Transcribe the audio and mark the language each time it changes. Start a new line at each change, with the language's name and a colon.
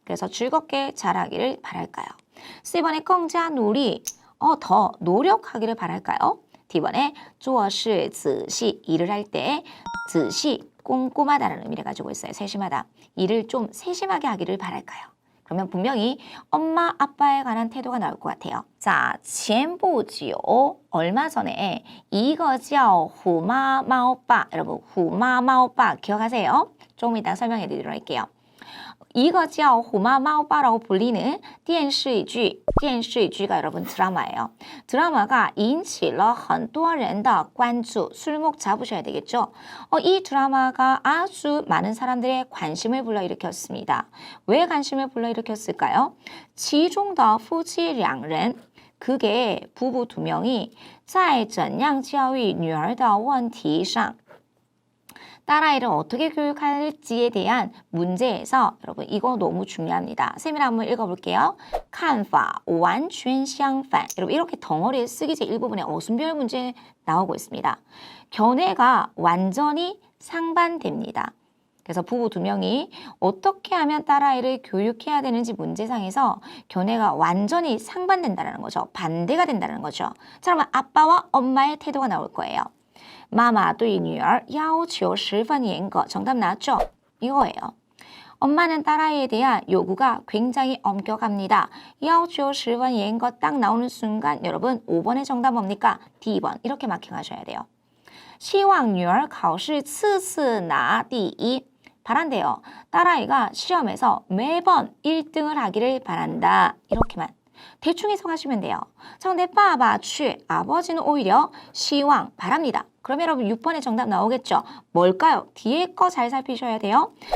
Korean: 그래서 즐겁게 자라기를 바랄까요? C번에
Chinese: 更加努力,
Korean: 더 노력하기를 바랄까요? D번에
Chinese: 做事仔细,
Korean: 일을 할 때
Chinese: 仔细,
Korean: 꼼꼼하다는 의미를 가지고 있어요. 세심하다. 일을 좀 세심하게 하기를 바랄까요? 그러면 분명히 엄마, 아빠에 관한 태도가 나올 것 같아요.
Chinese: 자, 前不久
Korean: 얼마 전에
Chinese: 一个叫虎妈猫爸
Korean: 여러분,
Chinese: 虎妈猫爸
Korean: 기억하세요? 조금 이따 설명해 드리도록 할게요.
Chinese: 一个叫虎妈猫爸
Korean: 라고 불리는
Chinese: 电视剧,
Korean: 电视剧가 여러분 드라마예요. 드라마가
Chinese: 引起了很多人的关注,
Korean: 술목 잡으셔야 되겠죠. 이 드라마가 아주 많은 사람들의 관심을 불러일으켰습니다. 왜 관심을 불러일으켰을까요?
Chinese: 其中的夫妻两人
Korean: 그게 부부 2명이
Chinese: 在怎样教育女儿的问题上
Korean: 딸아이를 어떻게 교육할지에 대한 문제에서 여러분 이거 너무 중요합니다. 쌤이 한번 읽어볼게요.
Chinese: 看法完全相反.
Korean: 여러분 이렇게 덩어리에 쓰기제 일부분에 어순별 문제 나오고 있습니다. 견해가 완전히 상반됩니다. 그래서 부부 2명이 어떻게 하면 딸아이를 교육해야 되는지 문제상에서 견해가 완전히 상반된다는 거죠. 반대가 된다는 거죠. 자, 그러면 아빠와 엄마의 태도가 나올 거예요.
Chinese: 妈妈对女儿要求十分严格.
Korean: 정답 나왔죠? 이거예요. 엄마는 딸아이에 대한 요구가 굉장히 엄격합니다.
Chinese: 要求十分严格
Korean: 딱 나오는 순간 여러분 5번의 정답 뭡니까? D번. 이렇게 마킹하셔야 돼요.
Chinese: 希望女儿考试次次拿第一.
Korean: 바란대요. 딸아이가 시험에서 매번 1등을 하기를 바란다. 이렇게만. 대충 해석하시면 돼요. 자, 근데
Chinese: 爸爸去
Korean: 아버지는 오히려
Chinese: 希望
Korean: 바랍니다. 그러면 여러분 6번의 정답 나오겠죠? 뭘까요? 뒤에 거 잘 살피셔야 돼요.